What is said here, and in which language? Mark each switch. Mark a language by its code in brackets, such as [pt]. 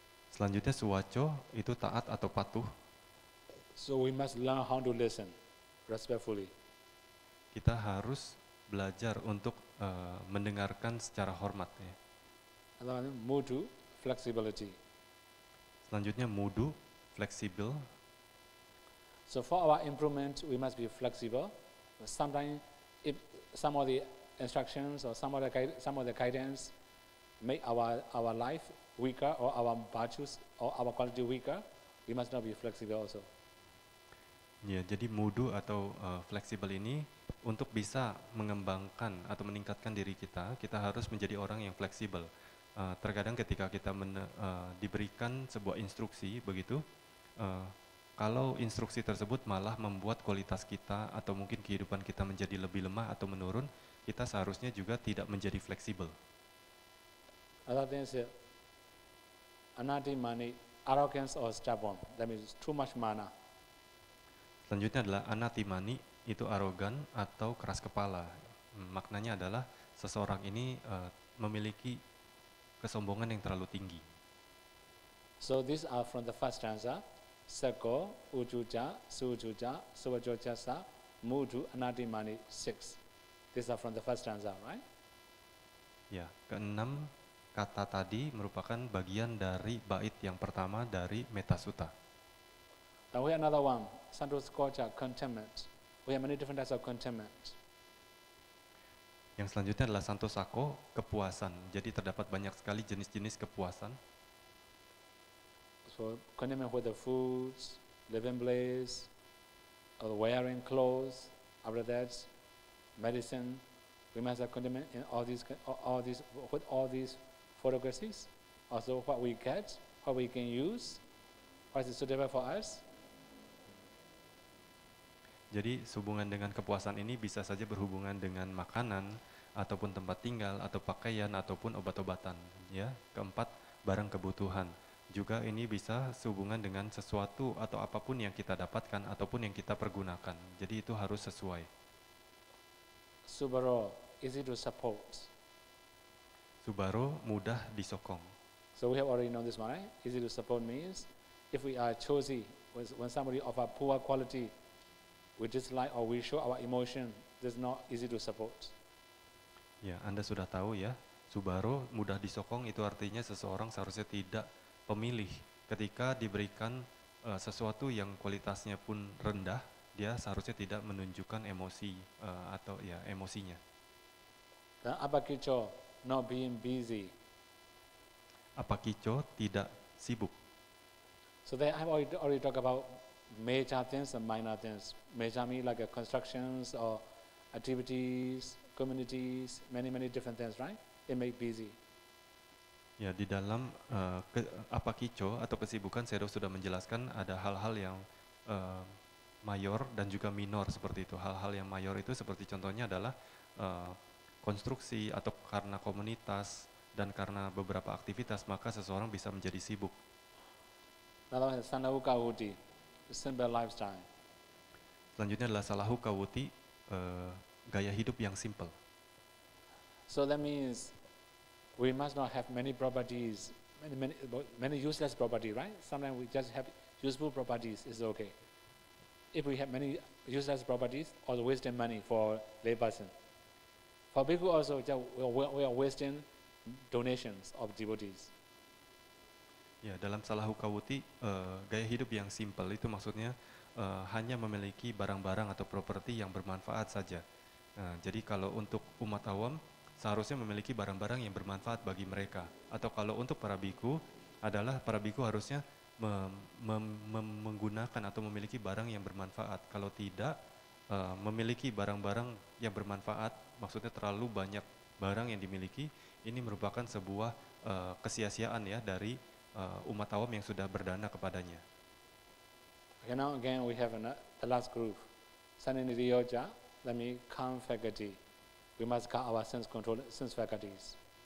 [id] Selanjutnya suwaco itu taat atau patuh. [en] So we must learn how to listen respectfully. [id] Kita harus belajar untuk mendengarkan secara hormat ya. [en] And then mudu, flexibility. [id] Selanjutnya mudu, fleksibel. [en] So for our improvement, we must be flexible. Sometimes, if some of the instructions or some of the guidance make our life weaker or our virtues or our quality weaker, we must not be flexible also. [id] Ya, jadi mudu atau fleksibel ini untuk bisa mengembangkan atau meningkatkan diri kita, kita harus menjadi orang yang fleksibel. Terkadang ketika kita diberikan sebuah instruksi begitu, kalau instruksi tersebut malah membuat kualitas kita atau mungkin kehidupan kita menjadi lebih lemah atau menurun, kita seharusnya juga tidak menjadi fleksibel. [en] Other things, anati mani, arrogance or stubborn. That means too much mana. [id] Selanjutnya adalah anatimani, itu arogan atau keras kepala. Maknanya adalah seseorang ini memiliki kesombongan yang terlalu tinggi. [en] So these are from the first stanza. Seko, ujuja, sujuja, suwajojasa, mudu, anatimani, 6. These are from the first stanza, right? [id] Ya, keenam kata tadi merupakan bagian dari bait yang pertama dari Metasutta. [en] Then we have another one, santos koja, contentment. We have many different types of contentment. [id] Yang selanjutnya adalah santosako, kepuasan. Jadi terdapat banyak sekali jenis-jenis kepuasan. [en] So contentment with the foods, living place, or wearing clothes. After that, medicine. We must have contentment in all these with all these photographies. Also, what we get, what we can use, what is suitable for us. [id] Jadi sehubungan dengan kepuasan ini bisa saja berhubungan dengan makanan, ataupun tempat tinggal, atau pakaian, ataupun obat-obatan. Ya, keempat, barang kebutuhan. Juga ini bisa sehubungan dengan sesuatu atau apapun yang kita dapatkan ataupun yang kita pergunakan. Jadi itu harus sesuai. [en] Subaro, easy to support. [id] Subaro, mudah disokong. [en] So we have already known this one, right? Easy to support means if we are choosy, when somebody of a poor quality, we dislike or we show our emotion, this is not easy to support. [id] Ya, Anda sudah tahu ya, subaro, mudah disokong itu artinya seseorang seharusnya tidak pemilih. Ketika diberikan sesuatu yang kualitasnya pun rendah, dia seharusnya tidak menunjukkan emosi atau ya emosinya. [en] Dan apakicho, not being busy. [id] Apakicho, tidak sibuk. [en] So there I've already talked about major things and minor things. Major mean like constructions or activities, communities, many different things, right? It make busy. [id] Ya, di dalam apakicho atau kesibukan saya sudah menjelaskan ada hal-hal yang mayor dan juga minor seperti itu. Hal-hal yang mayor itu seperti contohnya adalah konstruksi atau karena komunitas dan karena beberapa aktivitas maka seseorang bisa menjadi sibuk. [en] Another one is sanauka wuti, simple lifestyle. [id] Selanjutnya adalah salahu kawuti, gaya hidup yang simple. [en] So that means we must not have many properties, many useless property, right? Sometimes we just have useful properties, is okay. If we have many useless properties, or wasting money for lay person. For bhikkhu also, we are wasting donations of devotees. [id] Ya, dalam salahu kawuti, gaya hidup yang simple itu maksudnya hanya memiliki barang-barang atau properti yang bermanfaat saja. Jadi kalau untuk umat awam, seharusnya memiliki barang-barang yang bermanfaat bagi mereka. Atau kalau untuk para biku, adalah para biku harusnya menggunakan atau memiliki barang yang bermanfaat. Kalau tidak, memiliki barang-barang yang bermanfaat, maksudnya terlalu banyak barang yang dimiliki, ini merupakan sebuah kesia-siaan ya dari umat awam yang sudah berdana kepadanya. [en] Okay, now again we have the last group. Saninidyoja, that means calm faculty. We must guard our sense control, sense faculties.